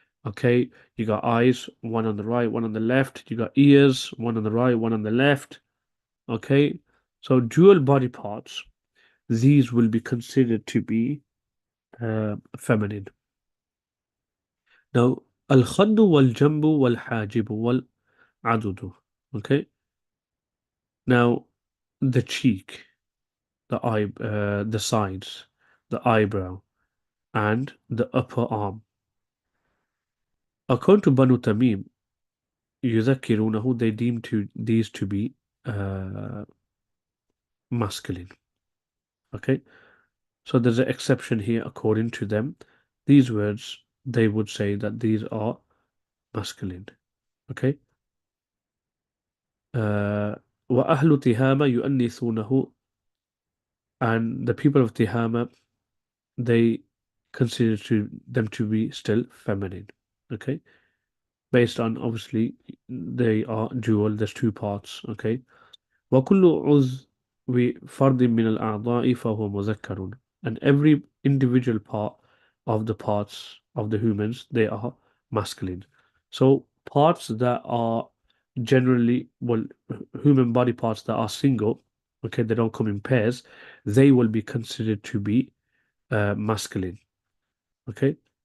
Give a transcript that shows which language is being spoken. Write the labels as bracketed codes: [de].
[en] Okay, you got eyes, one on the right, one on the left. You got ears, one on the right, one on the left. Okay, so dual body parts. These will be considered to be feminine. [ar] Now, الخد والجنب والحاجب والعضد. [en] Okay, now the cheek, the sides, the eyebrow, and the upper arm. According to Banu Tamim, يذكرونه, they deem these to be uh, masculine. Okay, so there's an exception here. According to them, these words they would say that these are masculine. Okay, [ar] وأهل تهامة يؤنثونه, [en] and the people of Tihama they consider them to be still feminine. Okay, based on obviously they are dual, there's two parts, okay? [ar] وكل عضو فرد من الأعضاء فهو مذكر. [en] And every individual part of the parts of the humans, they are masculine. So parts that are generally, well, human body parts that are single, okay, they don't come in pairs, they will be considered to be masculine, okay?